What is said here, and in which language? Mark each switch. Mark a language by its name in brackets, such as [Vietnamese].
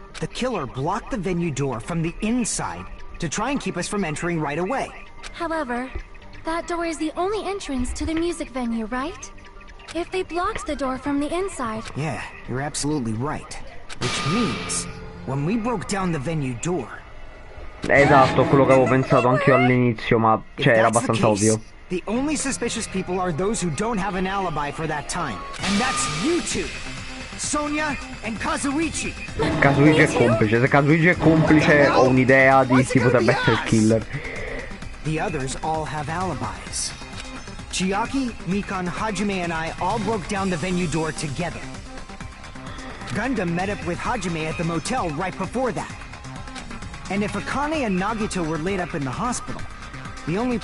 [English] The killer blocked the venue door from the inside to try and keep us from entering right away. However, that door is the only entrance to the music venue, right? If they blocked the door from the inside... Yeah, you're absolutely right. Which means, when we broke down the venue door... [Italian] Esatto, quello che avevo pensato anch'io all'inizio, ma cioè era abbastanza ovvio. [English] The only suspicious people are those who don't have an alibi for that time. And that's you two! Sonia and Kazuichi! [Italian] Kazuichi è complice, se Kazuichi è complice ho un'idea di chi potrebbe essere il killer. [English] The others all have alibis. Chiaki, Mikan, Hajime, and I all broke down the venue door together. Gundam met up with Hajime at the motel right before that. And if Akane and Nagito were laid up in the hospital, the only...